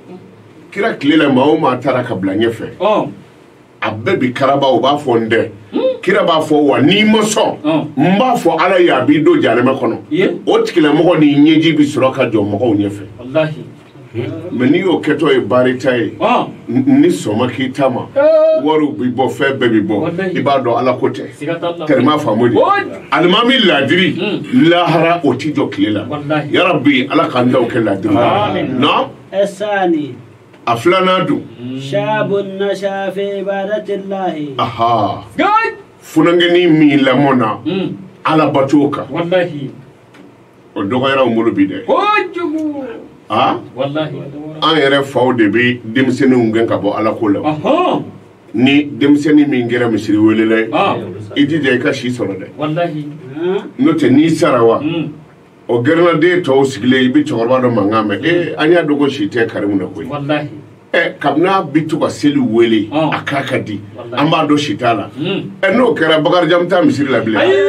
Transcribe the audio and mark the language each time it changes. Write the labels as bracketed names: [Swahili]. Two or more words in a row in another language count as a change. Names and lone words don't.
[Bambara] kira tile la maa o maa taara ka bila ɲɛfɛ a bɛɛ bi karaba u b'a fɔ n dɛ kira b'a fɔ wa n'i ma sɔn n b'a fɔ ala ye a b'i don janɛmɛ kɔnɔ o tigilamɔgɔ ni ɲɛji bi sɔrɔ ka jɔ mɔgɔw ɲɛfɛ mais n'i y'o kɛtɔ ye baarita ye ni sɔnma k'i ta ma wariw bi bɔ fɛn bɛɛ bi bɔ i b'a dɔn ala ko tɛ tɛrɛma faamu de alimami ladiri lahara o ti jɔ tile la yarabi ala k'an daw kɛ ladiri na [Arabic] الثاني [Bambara] a filanan dun [Arabic] شاب نشأ في عبادة الله [Bambara] aha funangeni min lamɔ na ala bato kan o dɔgɔyara u bolo bi dɛ an yɛrɛ faw de bɛ denmisɛnninw gɛn ka bɔ ala ko la ni denmisɛnnin min kɛra misiri welela ye i jija i ka si sɔrɔ dɛ n'o tɛ n'i sara wa o gɛrɛnaden tɔw sigilen i bɛ cɛkɔrɔba dɔ mankan mɛn an y'a dɔn ko si tɛ karimu na koyi kabini a bi to ka seli wele a k'a ka di an b'a dɔn si t'a la n'o kɛra Bakarijan bɛ taa misiri la bilen